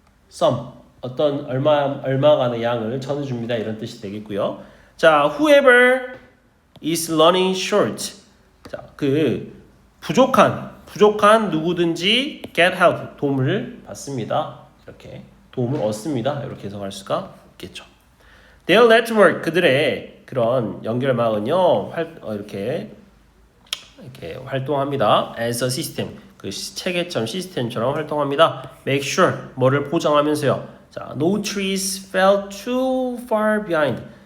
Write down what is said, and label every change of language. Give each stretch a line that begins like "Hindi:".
Korean: some 어떤 얼마간의 양을 전해줍니다. 이런 뜻이 되겠고요.
English: 자, whoever is running short.
Korean: 자, 그 부족한 누구든지
English: get help
Korean: 도움을 받습니다. 이렇게 도움을 얻습니다. 이렇게 해석할 수가 있겠죠.
English: Their network
Korean: 그들의 그런 연결망은요 이렇게 활동합니다.
English: As a system
Korean: 그 체계처럼 시스템처럼 활동합니다.
English: Make sure
Korean: 뭐를 보장하면서요.
English: 자, no trees fell too far behind.